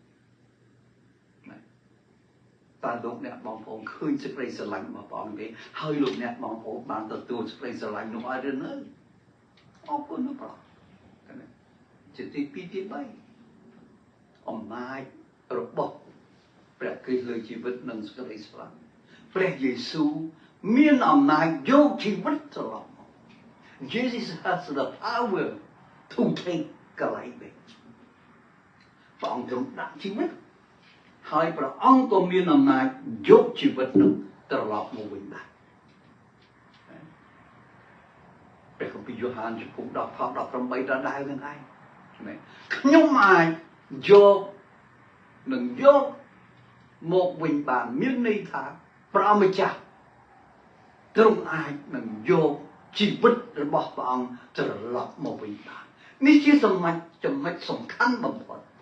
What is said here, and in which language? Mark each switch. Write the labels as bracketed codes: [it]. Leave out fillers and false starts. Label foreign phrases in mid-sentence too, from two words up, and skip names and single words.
[km] តើលោកអ្នកបងប្អូនឃើញសេចក្តីស្រឡាញ់របស់ព្រះអង្គទេហើយលោកអ្នកបងប្អូនបានទទួលសេចក្តីស្រឡាញ់នោះ ឲ្យឬនៅអរគុណព្រះជាទី2ទី3អំណាចរបស់ព្រះគ្រីស្ទលើជីវិតនិងសេចក្តីស្រឡាញ់ព្រះយេស៊ូវមានអំណាចយកជីវិតត្រឡប់មក [en] Jesus has the power to take life back [km] ព្រះអង្គទ្រង់ដាក់ជីវិតហើយព្រះអង្គក៏មានអំណាចយកជីវិតនោះត្រឡប់មកវិញដែរ ព្រះគម្ពីរយ៉ូហានចំពុក10ខ18ដដែលនឹងឯងខ្ញុំអាចយកមកវិញបានមានន័យថាព្រះម្ចាស់ទ្រង់អាចនឹងយកជីវិតរបស់ព្រះអង្គត្រឡប់មកវិញបាននេះជាចំណុចសំខាន់បំផុត